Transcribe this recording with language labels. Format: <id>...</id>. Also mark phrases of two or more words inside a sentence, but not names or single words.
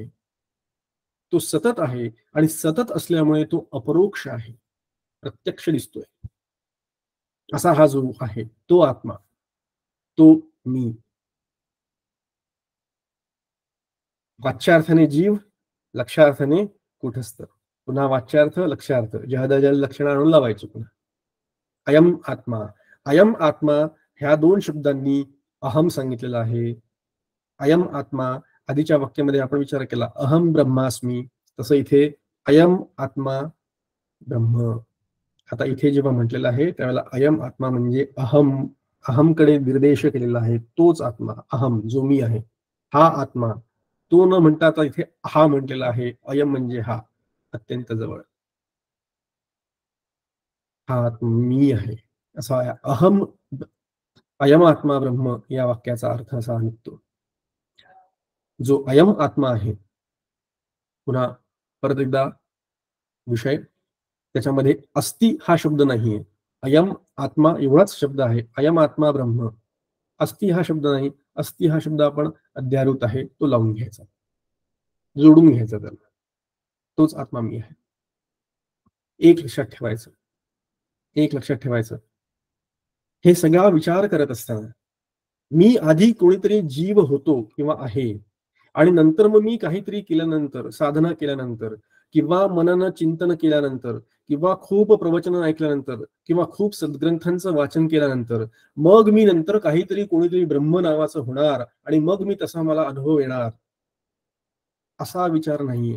<mr>तो सतत आहे आणि सतत असल्यामुळे तो अपरोक्ष आहे, प्रत्यक्ष दिसतोय. असा हा जो आहे तो आत्मा, तो मी. वाच्यार्थाने जीव, लक्षार्थाने कुठस्थ. पुन्हा वाच्यार्थ लक्षार्थ, जहदजल लक्षण आणून लावायचे पुन्हा.</mr> <sa>अयम आत्मा, अयम आत्मा</sa> <mr>ह्या दोन शब्दांनी अहम सांगितलेला आहे.</mr> <sa>अयम आत्मा,</sa> <mr>आधीच्या वाक्यामध्ये आपण विचार केला</mr> <sa>अहम ब्रह्मास्मी,</sa> <mr>तसं इथे</mr> <sa>अयम आत्मा ब्रह्म.</sa> <mr>आता इथे जेव्हा म्हटलेलं आहे त्यावेळेला</mr> <sa>अयम आत्मा</sa> <mr>म्हणजे अहम, अहमकडे निर्देश केलेला आहे, तोच आत्मा अहम जो मी आहे, हा आत्मा. तो न म्हणता आता इथे हा म्हटलेला आहे, अयम म्हणजे हा, अत्यंत जवळ, हा मी आहे असा अहम.</mr> <sa>अयम आत्मा ब्रह्म</sa> <mr>या वाक्याचा अर्थ असा निघतो. जो</mr> <sa>अयम आत्मा</sa> <mr>आहे, पुन्हा परत एकदा विषय, त्याच्यामध्ये अस्ति हा शब्द नाहीये.</mr> <sa>अयम आत्मा</sa> <mr>एवढाच शब्द आहे,</mr> <sa>अयम आत्मा ब्रह्म.</sa> <mr>अस्ति हा शब्द नाही, अस्ति हा शब्द आपण अध्यारोत आहे तो लावून घ्यायचा, जोडून घ्यायचा त्याला. तोच आत्मा मी आहे. एक लक्षात ठेवायचं, एक लक्षात ठेवायचं. हे सगळा विचार करत असताना मी आधी कोणीतरी जीव होतो किंवा आहे आणि नंतर मग मी काहीतरी केल्यानंतर, साधना केल्यानंतर किंवा मनन चिंतन केल्यानंतर किंवा खूप प्रवचन ऐकल्यानंतर किंवा खूप सद्ग्रंथांचं वाचन केल्यानंतर मग मी नंतर काहीतरी कोणीतरी ब्रह्म नावाचं होणार आणि मग मी तसा मला अनुभव येणार, असा विचार नाहीये.</mr>